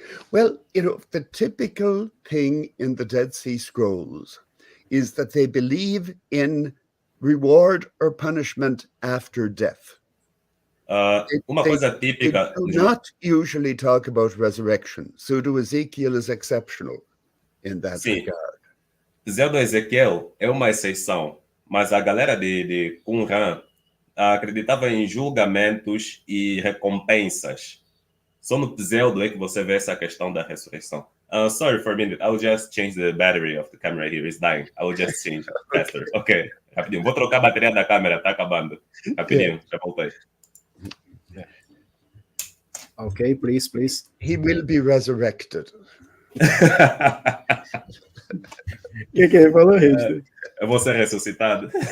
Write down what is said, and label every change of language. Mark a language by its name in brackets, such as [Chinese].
[English] Well, the typical thing in the Dead Sea Scrolls is that they believe in reward or punishment after death. [Portuguese] Uma coisa típica. [English] They do not usually talk about resurrection. Pseudo-Ezekiel is exceptional in that regard. [Portuguese] Pseudo Ezequiel é uma exceção, mas a galera de Qumran acreditava em julgamentos e recompensas. Só no pseudo é que você vê essa questão da ressurreição. [English] Sorry for a minute, I'll just change the battery of the camera here, it's dying. I will just change it faster. [Portuguese] Ok, rapidinho. Vou trocar a bateria da câmera, tá acabando. Rapidinho, já voltei. [English] Ok, please. He will be resurrected. [Portuguese] O que ele falou, Richter? Eu vou ser ressuscitado.